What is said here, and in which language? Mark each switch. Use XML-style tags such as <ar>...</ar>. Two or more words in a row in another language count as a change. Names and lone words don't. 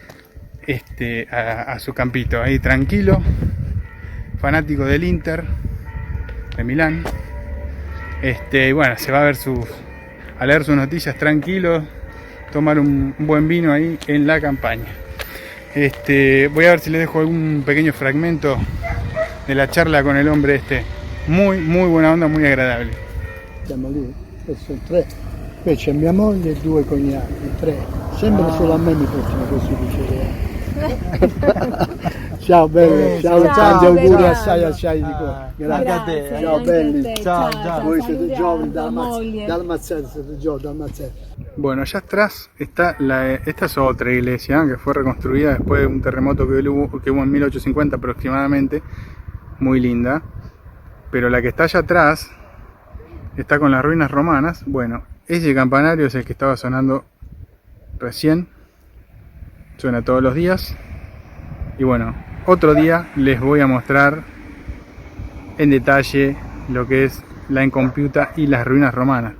<es>a su campito, ahí tranquilo, fanático del Inter de Milán, y bueno, se va a leer sus noticias tranquilo, tomar un buen vino ahí en la campaña. Voy a ver si les dejo algún pequeño fragmento de la charla con el hombre muy buena onda, muy agradable.</es> <it>Siamo lì, sono 3, poi c'è mia moglie e 2 cognati, 3, sembra solo a me mi portano così dicevo. Ciao belli, ciao, tanti auguri assai di cuore. Grazie a te, ciao belli, ciao. Voi siete giovani, Dalmaziano, siete giovani, Dalmaziano.</it> <es>Bueno, allá atrás está esta es otra iglesia que fue reconstruida después de un terremoto que hubo en 1850 aproximadamente, muy linda, pero la que está allá atrás está con las ruinas romanas. Bueno, ese campanario es el que estaba sonando recién, suena todos los días, y bueno, otro día les voy a mostrar en detalle lo que es la Incompiuta y las ruinas romanas.</es>